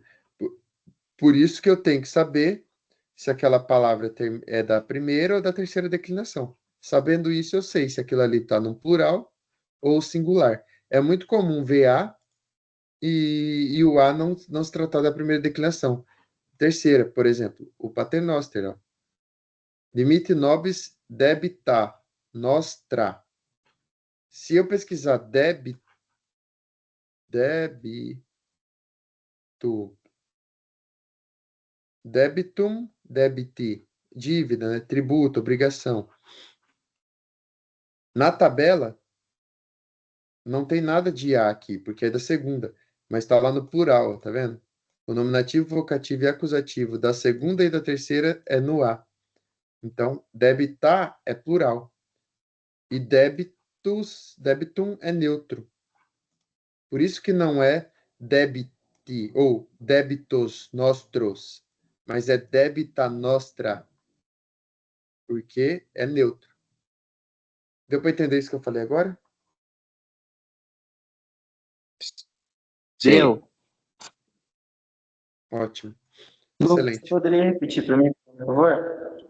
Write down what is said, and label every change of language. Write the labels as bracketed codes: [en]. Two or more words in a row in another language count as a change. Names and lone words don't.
[pt] Por isso que eu tenho que saber se aquela palavra é da primeira ou da terceira declinação. Sabendo isso, eu sei se aquilo ali está no plural ou singular. É muito comum ver A e o A não se tratar da primeira declinação. Terceira, por exemplo, o paternoster, ó. [la] Dimite nobis debita nostra. [pt] Se eu pesquisar [la] debitum, debiti, [pt] dívida, né? Tributo, obrigação. Na tabela, não tem nada de A aqui, porque é da segunda, mas está lá no plural, ó, tá vendo? O nominativo, vocativo e acusativo da segunda e da terceira é no A. Então, debitar é plural. E debitum é neutro. Por isso que não é debiti ou [la] debitos nostros, [pt] mas é [la] debita nostra, [pt] porque é neutro. Deu para entender isso que eu falei agora? Deu. Ótimo. Lucas, Excelente. você poderia repetir para mim, por favor?